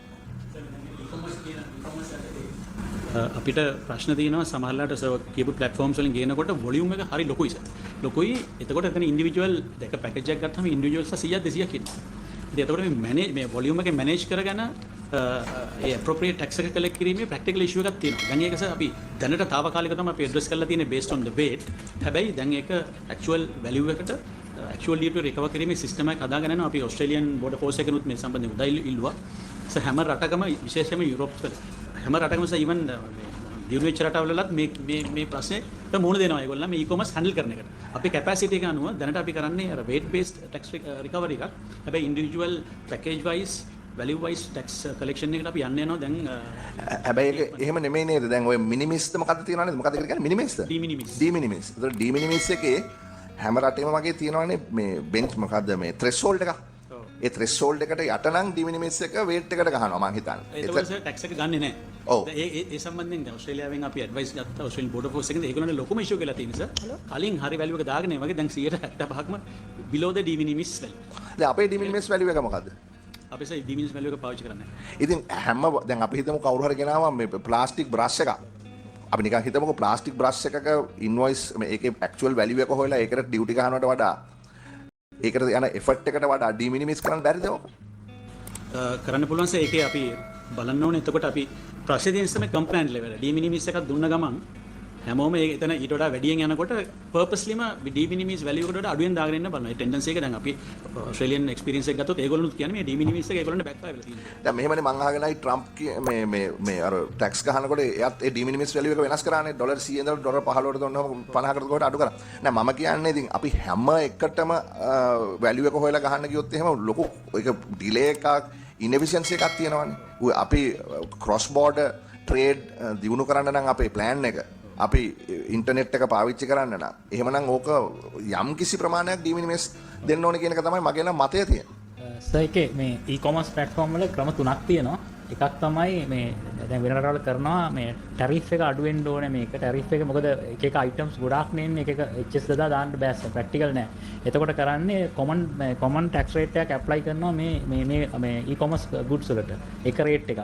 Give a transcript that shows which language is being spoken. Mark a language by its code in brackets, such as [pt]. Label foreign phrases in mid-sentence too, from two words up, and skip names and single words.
[si] අපිට ප්‍රශ්න තියෙනවා සමහරලාට කියපු platforms වලින් ගේනකොට volume එක හරි ලොකුයි සර්. ලොකුයි. එතකොට එතන individual දෙක package එකක් ගත්තාම individuals 100ක් 200ක් ඉන්නවා. ඉතින් එතකොට මේ manage මේ volume එක manage කරගෙන ඒ appropriate tax එක collect කිරීමේ [en] practical issue [si] එකක් තියෙනවා. දැන් ඒක සර් අපි දැනට తాවකාලිකව තමයි අපි address කරලා තියෙන්නේ [en] based on the weight. [si] හැබැයි දැන් ඒක [en] actual value [si] එකට [en] actual due to recover [si] කිරීමේ system එකක් හදාගෙන යනවා. අපි [en] Australian border force [si] එකනොත් මේ සම්බන්ධයෙන් උදා ඉල්ලුවා. සර් හැම රටකම විශේෂයෙන්ම යුරෝප් වල හැම රටකම ඉවන් දියුණු වෙච්ච රටවලත් මේ ප්‍රශ්නේ මුහුණ දෙනවා ඒගොල්ලන් මේ e-commerce handle කරන එකට. අපේ capacity එක අනුව දැනට අපි කරන්නේ අර [en] weight based tax recovery [si] එකක්. හැබැයි [en] individual package wise value wise tax collection [si] එකට අපි යන්න යනවා දැන්. හැබැයි ඒක එහෙම නෙමෙයි නේද? දැන් ඔය මිනිමිස්ද මොකද්ද තියෙනවනේ? මොකද්ද කියන්නේ මිනිමිස්ද? de minimis. de minimis. ඒතර de minimis එකේ හැම රටේම වගේ තියෙනවනේ මේ bench මොකද්ද මේ threshold එකක්. ඒ threshold එකට යට නම් de minimis එක weight එකට ගහනවා මං හිතන්නේ. ඒක tax එක ගන්නෙ නැහැ. ඔව්. ඒ සම්බන්ධයෙන් දැන් ඕස්ට්‍රේලියාවෙන් අපි ඇඩ්වයිස් ගත්තා [en] Australian border force [si] එකෙන් ඒගොල්ලන්ට ලොකුම ඉෂුව කියලා තියෙන නිසා කලින් හරි වැලියු එක දාගෙන වගේ දැන් 175ක්ම [en] below the de minimis value. [si] දැන් අපේ de minimis value එක මොකද්ද? අපි සයි de minimis value එක පාවිච්චි කරන්නේ. ඉතින් හැම දැන් අපි හිතමු කවුරු හරි ගෙනාවා මේ [en] plastic brush [si] එකක්. අපි නිකන් හිතමුකෝ [en] plastic brush [si] එකක ඉන්වොයිස් ඒකේ [en] actual value [si] එක හොයලා ඒකට ඩියුටි ගහනවට වඩා ඒකට යන එෆර්ට් එකට වඩා de minimis කරන්න බැරිද ඔක? කරන්න පුළුවන් සර් ඒකේ අපි බලන්න ඕනේ එතකොට අපි ප්‍රොසීඩියන්ස් තමයි [en] complaint level [si] de minimis එකක් දුන්න ගමන් හැමෝම ඒක එතන ඊට වඩා වැඩියෙන් යනකොට පර්පස්ලිම de minimis value එකට වඩා අඩුවෙන් දාගෙන ඉන්න බලනවා. ඒ ටෙන්ඩන්සි එක දැන් අපි [en] Australian experience [si] එක ගත්තොත් ඒගොල්ලොනුත් කියන්නේ මේ de minimis එක ඒගොල්ලන්ට බෑක් වෙලා තියෙනවා. දැන් මෙහෙමනේ මං අහගෙනයි ට්‍රම්ප් මේ අර ටැක්ස් ගහනකොට එයත් ඒ de minimis value එක වෙනස් කරානේ ඩොලර් 100 ඉඳලා ඩොලර් 15කට දුන්නම 50කට කොට අඩු කරා. නෑ මම කියන්නේ ඉතින් අපි හැම එකටම වැලියු එක හොයලා ගහන්න ගියොත් එහෙම ලොකු ඒක ඩිලේ එකක් ඉන්එෆිෂියන්සි එකක් තියෙනවානේ. අපි [en] cross border trade [si] දියුණු කරන්න නම් අපේ ප්ලෑන් එක අපි ඉන්ටර්නෙට් එක පාවිච්චි කරන්න නම් එහෙමනම් ඕක යම් කිසි ප්‍රමාණයක් de minimis දෙන්න ඕනේ කියන එක තමයි මගේ නම් මතය තියෙන්නේ. සර් ඒකේ මේ [en] e-commerce platform [si] වල ක්‍රම තුනක් තියෙනවා. එකක් තමයි මේ දැන් වෙන රටවල් කරනවා මේ ටැරිෆ් එක අඩු වෙන්න ඕනේ මේක. ටැරිෆ් එක මොකද එක එක items ගොඩාක් නෙන්නේ එක එක HS දාලා දාන්න බෑ ප්‍රැක්ටිකල් නෑ. එතකොට කරන්නේ [en] common tax rate [si] එකක් apply කරනවා මේ e-commerce goods වලට. එක rate එකක්.